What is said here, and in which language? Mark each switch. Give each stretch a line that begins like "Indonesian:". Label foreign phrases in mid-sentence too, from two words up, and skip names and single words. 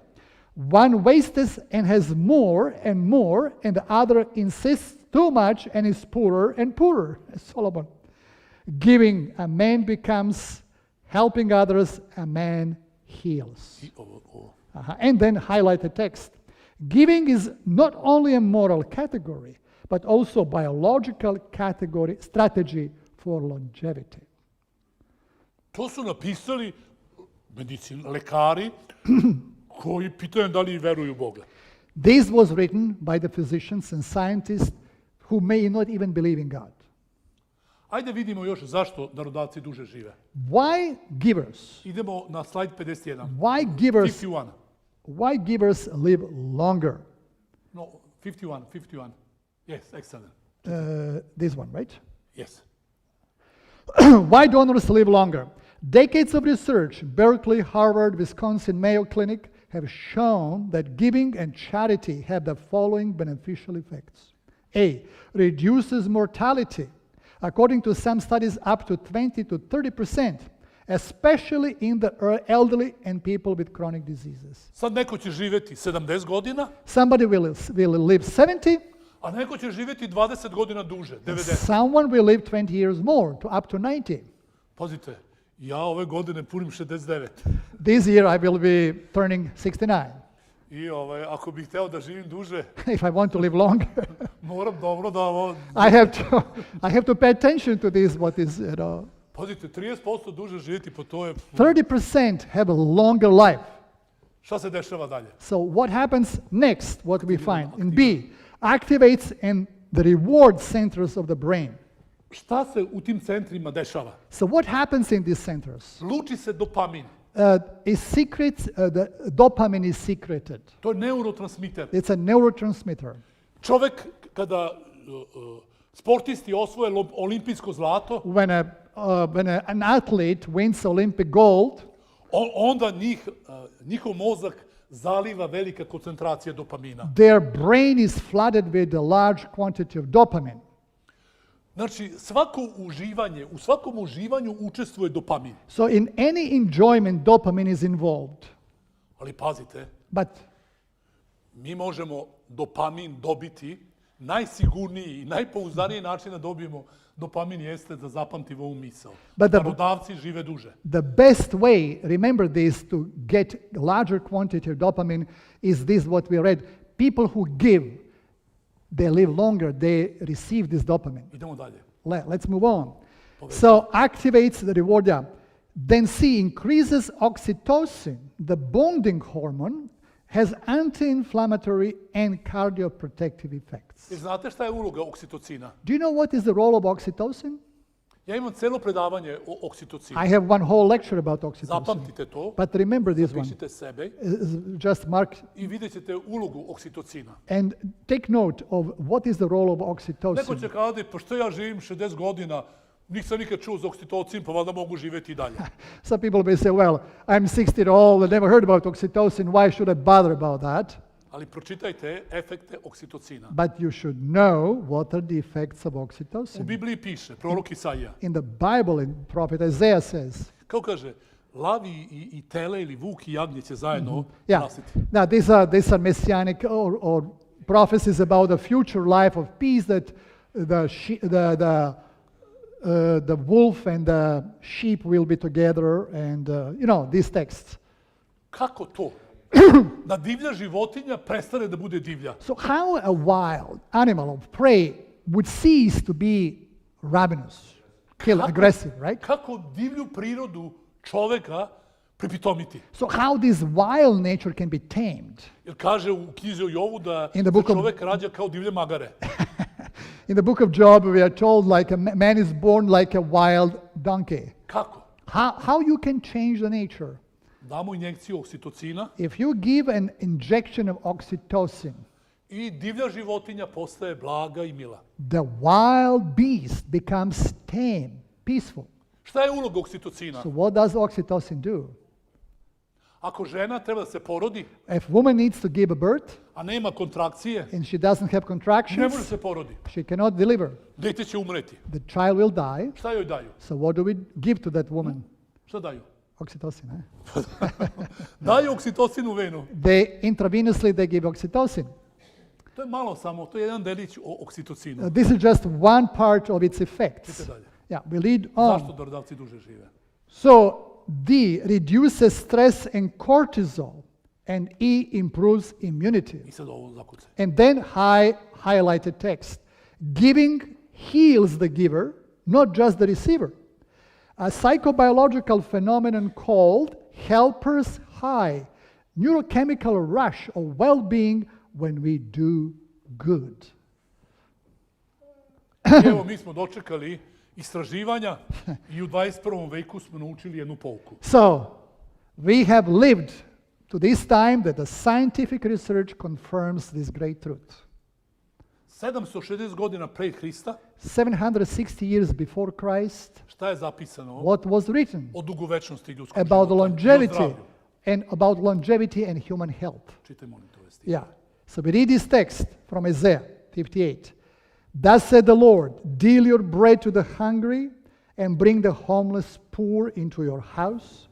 English: One wastes and has more, and the other insists too much and is poorer and poorer. Solomon. Giving, a man becomes. Helping others, a man heals. And then highlight the text. Giving is not only a moral category, but also biological category, strategy for longevity.
Serbian: To su napisali lekari koji pitaju da li veruju u Boga.
English: This was written by the physicians and scientists who may not even believe in God.
Serbian: Ajde vidimo još zašto darodavci duže žive.
English: Why givers?
Serbian: Idemo na slajd 51.
English: Why givers? 51. Why givers live longer? No, 51. Yes, excellent. This one, right? Yes. Why donors live longer? Decades of research, Berkeley, Harvard, Wisconsin, Mayo Clinic, have shown that giving and charity have the following beneficial effects. A, reduces mortality. According to some studies, up to 20 to 30%, especially in the elderly and people with chronic diseases.
Serbian: Sad neko će živjeti 70 godina,
English: Somebody will live 70,
Serbian: a neko će živjeti 20 godina duže, 90.
English: someone will live 20 years more, up to 90.
Serbian: Pazite, ja ove godine punim 69.
English: This year I will be turning 69.
Serbian: I ako bih hteo da živim duže,
English: If I want to live longer,
Serbian: moram dobro da ovo...
English: I have to pay attention to this, what is,
Serbian: Pazite, 30% duže živjeti, po to je...
English: 30% have a longer life.
Serbian: Šta se dešava dalje?
English: So what happens next, what we find in B, activates and the reward centers of the brain.
Serbian: Šta se u tim centrima dešava?
English: So what happens in these centers?
Serbian: Luči se dopamin.
English: The dopamine is secreted.
Serbian: To je neurotransmiter.
English: It's a neurotransmitter.
Serbian: Čovek, kada sportisti osvoje olimpijsko zlato,
English: When an athlete wins Olympic gold,
Serbian: onda njihov mozak zaliva velika koncentracija dopamina.
English: their brain is flooded with a large quantity of dopamine.
Serbian: Znači, u svakom uživanju učestvuje dopamin.
English: So in any enjoyment, dopamine is involved.
Serbian: Ali pazite,
English: But
Serbian: mi možemo dopamin dobiti, najsigurniji i najpouzdaniji način da dobijemo dopamin jeste da zapamtimo ovu misao. Darodavci žive duže.
English: the best way, remember this, to get larger quantity of dopamine is this, what we read. People who give, they live longer, they receive this dopamine.
Serbian: Idemo dalje.
English: Let's move on. So activates the reward. Yeah. Then C, increases oxytocin, the bonding hormone, has anti-inflammatory and cardioprotective effects.
Serbian: Znate šta je uloga oksitocina?
English: Do you know what is the role of oxytocin?
Serbian: Ja imam celo predavanje o oksitocinu.
English: I have one whole lecture about oxytocin.
Serbian: Zapamtite to,
English: But remember this one.
Serbian: pišite sebe
English: Just mark
Serbian: i vidjet ćete ulogu oksitocina.
English: and take note of what is the role of
Serbian: Neko
English: oxytocin.
Serbian: će kazati, pa što ja živim 60 godina, nisam nikad čuo za oksitocin, pa valjda mogu živjeti i dalje.
English: Some people may say, well, I'm 60 years old, I never heard about oxytocin, why should I bother about that?
Serbian: Ali pročitajte efekte oksitocina.
English: But you should know what are the effects of
Serbian: U
English: oxytocin.
Serbian: Bibliji piše, prorok Isaija,
English: In the Bible, in prophet Isaiah says,
Serbian: kao kaže, lav i tele ili vuk i jagnje će zajedno
English: yeah.
Serbian: rasiti.
English: Now these are messianic or prophecies about the future life of peace, that the wolf and the sheep will be together, and these texts.
Serbian: Kako to? Da divlja životinja prestane da bude divlja.
English: So how a wild animal of prey would cease to be ravenous, aggressive, right?
Serbian: Kako divlju prirodu čoveka pripitomiti?
English: So how this wild nature can be tamed?
Serbian: Jer kaže u knjizi o Jovu da
English: In the
Serbian: se
English: book of-
Serbian: čovek rađa kao divlje magare.
English: In the book of Job, we are told like a man is born like a wild donkey.
Serbian: Kako?
English: How you can change the nature?
Serbian: Damo injekciju oksitocina
English: If you give an injection of oxytocin,
Serbian: i divlja životinja postaje blaga i mila.
English: the wild beast becomes tame, peaceful.
Serbian: Šta je uloga oksitocina?
English: So what does oxytocin do?
Serbian: Ako žena treba da se porodi,
English: If woman needs to give a birth
Serbian: a nema kontrakcije,
English: and she doesn't have
Serbian: ne može
English: contractions,
Serbian: se porodi.
English: she cannot deliver.
Serbian: Dete će umreti.
English: The child will die.
Serbian: Šta joj daju?
English: So what do we give to that woman?
Serbian: Šta daju?
English: Oxytocin.
Serbian: Daju oksitocin u venu.
English: Intravenously they give oxytocin.
Serbian: To je malo samo, to je jedan delić o oksitocinu.
English: This is just one part of its effects.
Serbian: Idite dalje.
English: Yeah, we lead on.
Serbian: Zašto darodavci duže žive?
English: So D reduces stress and cortisol, and E improves immunity.
Serbian: I sad ovo zakucaj.
English: And then highlighted text. Giving heals the giver, not just the receiver. A psychobiological phenomenon called helper's high, neurochemical rush of well-being when we do good.
Serbian: Evo, mi smo dočekali istraživanja i u 21. veku smo naučili jednu pouku.
English: So, we have lived to this time that the scientific research confirms this great truth.
Serbian: 760 godina pre Hrista,
English: 760 years before Christ,
Serbian: šta je zapisano
English: what was written
Serbian: o dugovečnosti ljudskog
English: about
Serbian: života i o
English: longevity
Serbian: zdravlju?
English: and about longevity and human health.
Serbian: Čitaj, molim te, ovaj stih.
English: Yeah. So we read this text from Isaiah 58. Thus said the Lord, deal your bread to the hungry and bring the homeless poor into your house.